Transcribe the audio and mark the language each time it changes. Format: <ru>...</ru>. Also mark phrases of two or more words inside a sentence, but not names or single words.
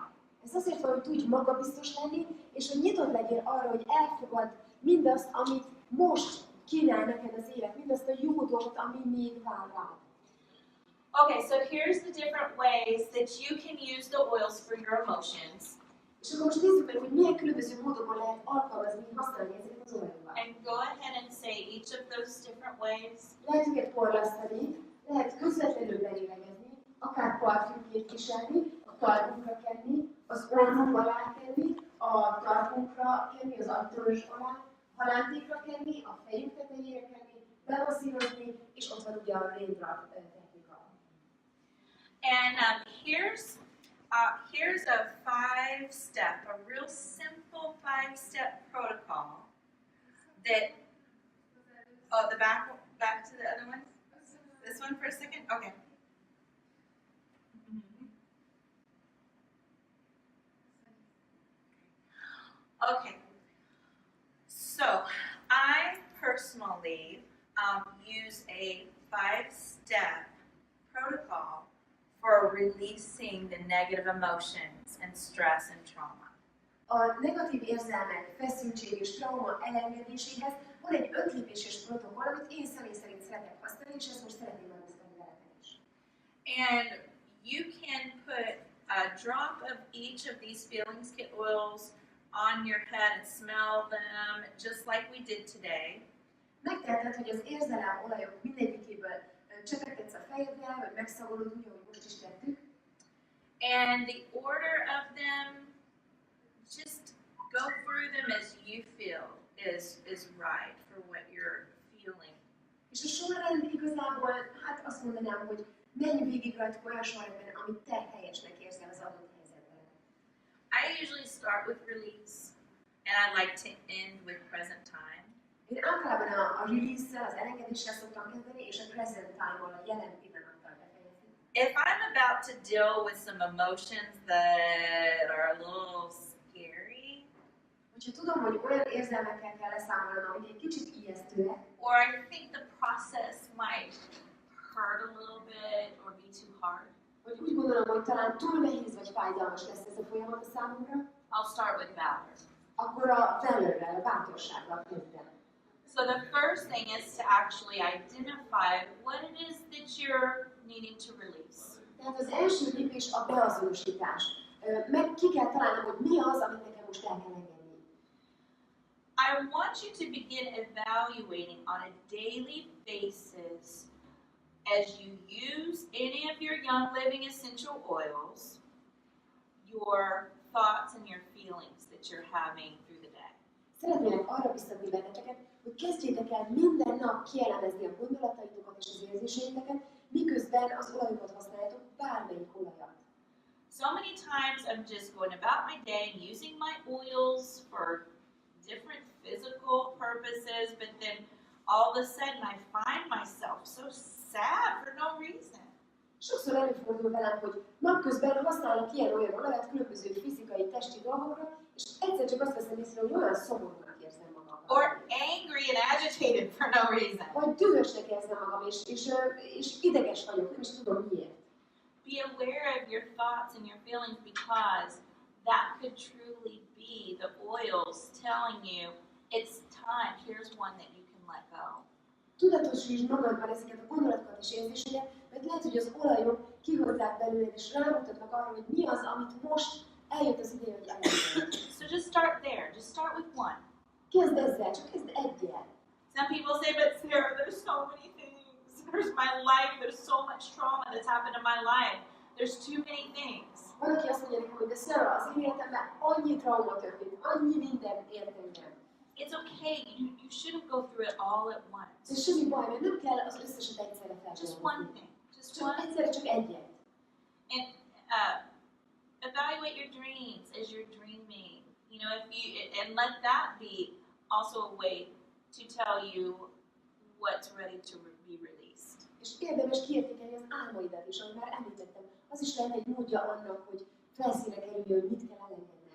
<hu>Ez azért van, hogy tudj magabiztos lenni, és hogy nyitott legyél arra, hogy elfogad mindazt, amit most kínál neked az élet, mindazt a jó dolgot, ami még vár rád.</hu> <en>Okay, so here's the different ways that you can use the oils for your emotions.</en> <hu>És akkor most nézzük meg, hogy milyen különböző módokon lehet alkalmazni, használni ezeket az olajokat.</hu> <en>And go ahead and say each of those different ways.</en> <hu>Lehet őket porlasztani, lehet közvetlenül belélegezni, akár parfümként viselni, a karbunkra kenni, az orrunk alá kenni, a tarkunkra kenni, az agytörös alá, halántékra kenni, a fejünk tetejére kenni, bemasszírozni, és ott van ugye a raindrop technika.</hu> <en>And here's a 5-step, a real simple 5-step protocol that, the back to the other one? This one for a second? Okay. Okay. So, I personally use a 5-step protocol for releasing the negative emotions and stress and trauma.</en> <hu>A negatív érzelmek, feszültség és trauma elengedéséhez van egy 5 lépéses protokoll, amit én személy szerint szeretek használni, és ezt most szeretném megosztani veletek is.</hu> <en>And you can put a drop of each of these feelings kit oils on your head and smell them just like we did today.</en> <hu>Megteheted, hogy az érzelem olajok mindegyikéből csepegtetsz a fejedre, vagy megszagolod úgy, ahogy most is tettük.</hu> <en>And the order of them, just go through them as you feel is right for what you're feeling.</en> <hu>És a sorrend igazából, hát azt mondanám, hogy menj végig rajtuk olyan sorrendben, amit te helyesnek érzel az adott helyzetben.</hu> <en>I usually start with release, and I like to end with present time.</en> <hu>Én általában a release-szel, az elengedéssel szoktam kezdeni, és a</hu> <en>present time-</en> <hu>val, a jelen pillanattal befejezni.</hu> <en>If I'm about to deal with some emotions that are a little scary,</en> <hu>Hogyha tudom, hogy olyan érzelmekkel kell leszámolnom, amik egy kicsit ijesztőek,</hu> <en>or I think the process might hurt a little bit or be too hard,</en> <hu>vagy úgy gondolom, hogy talán túl nehéz vagy fájdalmas lesz ez a folyamat a számomra,</hu> <en>I'll start with valor.</en> <hu>akkor a valorrel, a bátorsággal kezdem.</hu> <en>So the first thing is to actually identify what it is that you're needing to release.</en> <hu>Tehát az első lépés a beazonosítás. Meg ki kell találnom, hogy mi az, amit nekem most el kell engedni.</hu> <en>I want you to begin evaluating on a daily basis as you use any of your Young Living essential oils, your thoughts and your feelings that you're having through the day.</en> <hu>Szeretnélek arra biztatni benneteket, hogy kezdjétek el minden nap kielemezni a gondolataitokat és az érzéseiteket, miközben az olajokat használjátok, bármelyik olajat.</hu> <en>So many times I'm just going about my day and using my oils for different physical purposes, but then all of a sudden I find myself so sad for no reason.</en> <hu>Sokszor előfordul velem, hogy napközben használok ilyen-olyan olajat különböző fizikai, testi dolgokra, és egyszer csak azt veszem észre, hogy olyan szomorúnak érzem magam.</hu> <en>Or angry and agitated for no reason.</en> <hu>Vagy dühösnek érzem magam, és ideges vagyok, nem is tudom miért.</hu> <en>Be aware of your thoughts and your feelings because that could truly be the oils telling you it's time. Here's one that you can let go.</en> <hu>Tudatosítsd magadban ezeket a gondolatokat és érzéseket, mert lehet, hogy az olajok kihozzák belőled és rámutatnak arra, hogy mi az, amit most eljött az ideje, hogy elengedjél.</hu> <en>So just start there. Just start with one.</en> <hu>Kezd ezzel, csak kezd egyel.</hu> <en>Some people say, but Sarah, there's so many things. There's my life. There's so much trauma that's happened in my life. There's too many things.</en> <hu>Van, aki azt mondja nekem, hogy de Sarah, az én életemben annyi trauma történt, annyi minden ért engem.</hu> <en>It's okay. You shouldn't go through it all at once.</en> <hu>Ez semmi baj, mert nem kell az összeset egyszerre</hu> <en>Just</en> <hu>felsorolni.</hu> <en>one thing. Just</en> <hu>Csak</hu> <en>one.</en> <hu>egyszerre csak egyet.</hu> <en>And Evaluate your dreams as you're dreaming. You know, if you and let that be also a way to tell you what's ready to be released.</en> <hu>És érdemes kiértékelni az álmaidat is, ahogy már említettem. Az is lehet egy módja annak, hogy felszínre kerüljön, hogy mit kell elengedni.</hu>